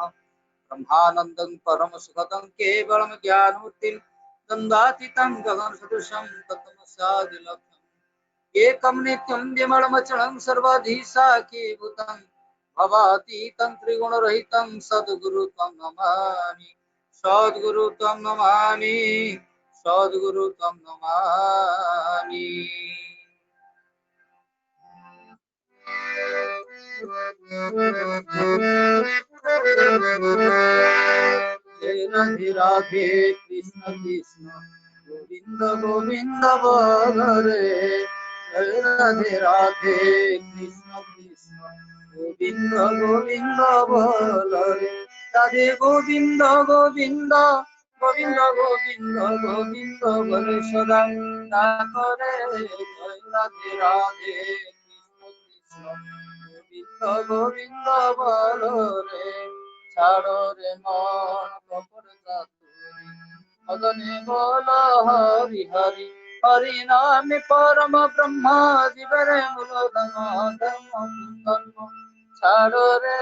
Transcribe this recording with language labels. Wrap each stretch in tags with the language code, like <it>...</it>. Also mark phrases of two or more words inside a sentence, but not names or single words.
<sa>ब्रह्मानन्दं परमसुखदं केवलं ज्ञानमूर्तिं द्वन्द्वातीतं गगनसदृशं तत्त्वमस्यादिलक्ष्यम् एकं नित्यं विमलमचलं सर्वाधीशाखीभूतं भवातीतं त्रिगुणरहितं सद्गुरु त्वं नमामि सद्गुरु त्वं नमामि सद्गुरु त्वं नमामि।</sa> <hi>जय राधे राधे कृष्ण कृष्ण गोविंद गोविंद बोले। जय राधे राधे कृष्ण कृष्ण गोविंद गोविंद बोले। राधे गोविंद गोविंद गोविंद गोविंद गोविंद बोले सदा करे। जय राधे राधे कृष्ण कृष्ण गोविंद गोविंद बोले।</hi> <bn>ছাড়ো রে মন কপট চাতুরি মদনে বল হরি হরি হরি নামে পরম ব্রহ্ম জীবরে মূল ধর্ম ধর্ম ধর্ম ছাড়ো রে।</bn>